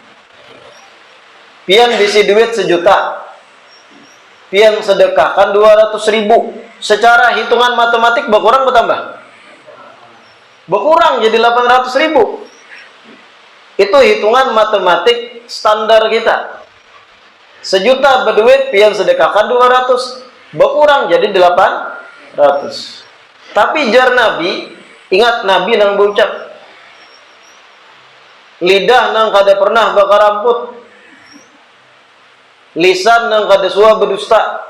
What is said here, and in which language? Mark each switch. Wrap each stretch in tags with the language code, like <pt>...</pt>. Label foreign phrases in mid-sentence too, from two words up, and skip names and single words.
<bjn>Pian bisi duit 1 juta, pian sedekahkan 200.000.</bjn> <id>Secara hitungan matematik berkurang bertambah? Berkurang jadi 800.000. Itu hitungan matematik standar kita.</id> <bjn>1 juta berduit, pian sedekahkan 200, berkurang jadi 800. Tapi jar Nabi, ingat Nabi nang berucap, lidah nang kada pernah bakar rambut, lisan nang kada suah berdusta.</bjn>